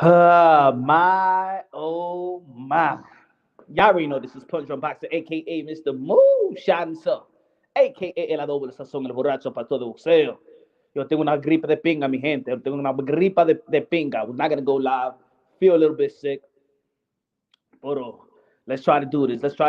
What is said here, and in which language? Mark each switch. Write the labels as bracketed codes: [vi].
[en] My, oh my. Y'all already know this is Punch Drunk Boxer, a.k.a. Mr. Moo Shot himself, a.k.a. [es] el doble sazón, el borracho para todo boxeo. Yo tengo una gripa de pinga, mi gente. Yo tengo una gripa de pinga. [en] We're not going to go live. Feel a little bit sick. But let's try to do this.